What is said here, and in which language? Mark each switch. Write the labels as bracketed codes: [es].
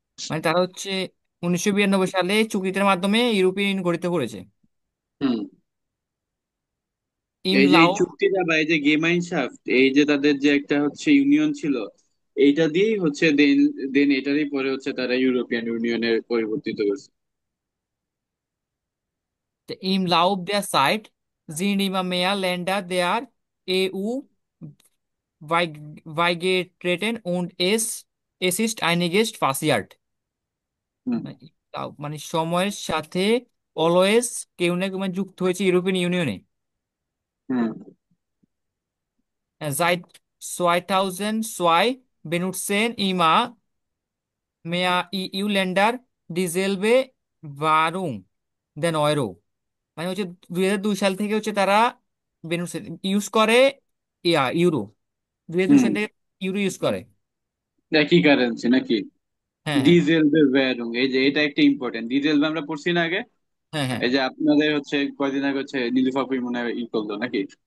[bn] মানে তারা হচ্ছে 1992 সালে চুক্তির মাধ্যমে ইউরোপিয়ান ইউনিয়ন গঠিত করেছে। হুম। এই যে এই ইমলাও চুক্তিটা বা এই যে গেমাইনশাফট, এই যে তাদের যে একটা হচ্ছে ইউনিয়ন ছিল, এইটা দিয়েই হচ্ছে দেন দেন এটারই পরে হচ্ছে তারা ইউরোপিয়ান ইউনিয়নে পরিবর্তিত করছে। [de] Im Lauf der Zeit sind immer mehr Länder der EU beigetreten und es ist einiges passiert. [bn] হুম। মানে সময়ের সাথে অলওয়েজ কেউ না কেউ মানে যুক্ত হয়েছে ইউরোপিয়ান ইউনিয়নে। হুম। [de] Seit 2002 benutzen immer mehr EU-Länder dieselbe Währung, দেন Euro। [bn] মানে হচ্ছে 2002 সাল থেকে হচ্ছে তারা বেনুসেন ইউজ করে ইউরো। 2002 হুম। সাল থেকে ইউরো ইউজ করে। একই কারেন্সি নাকি? হ্যাঁ, হ্যাঁ, ডিজেল ভ্যারুং, এই যে এটা একটা ইম্পর্টেন্ট, ডিজেল আমরা পড়ছি না আগে? হ্যাঁ, হ্যাঁ, এই যে আপনাদের হচ্ছে কয়দিন আগে হচ্ছে নীলুফাপুর মনে হয় ই করলো নাকি?